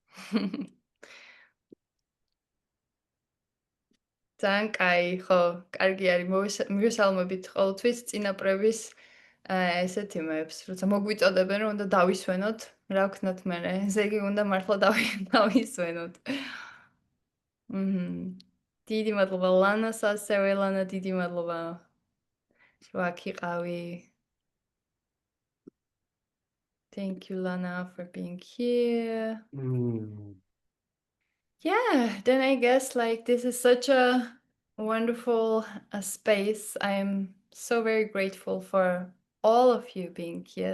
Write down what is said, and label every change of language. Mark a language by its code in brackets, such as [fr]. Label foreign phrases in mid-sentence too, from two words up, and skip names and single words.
[ka] ძალიან კაი, ხო, კარგი არის მივესალმებით ყოველთვის წინაპრების ესეთ იმებს, როცა მოგვიწოდებენ, რომ უნდა დავისვენოთ, რა ვქნათ მერე, ესე იგი უნდა მართლა დავისვენოთ. დიდი მადლობა ლანას ასევე, ლანა, დიდი მადლობა. რომ აქ იყავი. [en] Thank you, Lana, for being here. Yeah, then I guess like this is such a wonderful space. I am so very grateful for all of you being here.